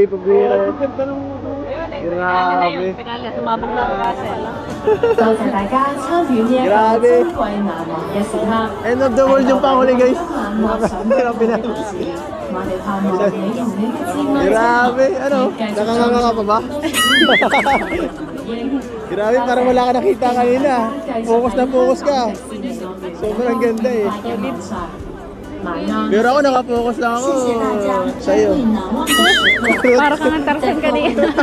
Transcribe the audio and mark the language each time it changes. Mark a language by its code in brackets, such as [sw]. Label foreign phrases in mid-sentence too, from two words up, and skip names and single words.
[tl] Pabira. Grabe. [yue] 多謝大家參與呢一個珍貴難忘嘅時刻。 [en] End of the world [tl] yung panghuli guys. [yue] 幻想嘅我哋盼望你同你嘅摯愛 [tl] Grabe. Ano? Nakanganga ka pa ba? Grabe, parang wala ka nakita kanina. Focus na focus ka. Sobrang ganda eh. Pero ako nakapokus lang ako sa'yo. Para kang Tarzan kanina.